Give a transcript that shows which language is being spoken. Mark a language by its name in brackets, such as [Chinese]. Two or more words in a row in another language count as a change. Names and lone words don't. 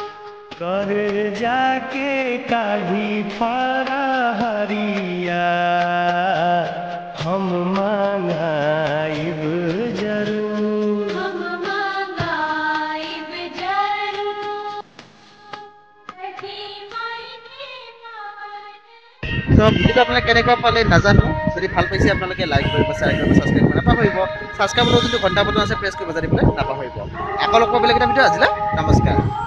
[Bhojpuri] कर जाके काढ़ी फारा हरिया हम मांगाइब जरूर हम मंगाइब जरूर छठी माई के पावन [Assamese] তো ভিডিওটো আপোনালোকে কেনেকুৱা পালে নাজানো যদি ভাল পাইছে আপোনালোকে লাইক কৰিব শ্বেয়াৰ কৰিব ছাবস্ক্ৰাইব কৰিব নাপাহৰিব ছাবস্ক্ৰাইব যোনটো ঘণ্টা বটন আছে প্ৰেছ কৰিব জানিবলৈ নাপাহৰিব আকৌ লগ পাব বেলেগ এটা ভিডিঅ' আজিলৈ নমস্কাৰ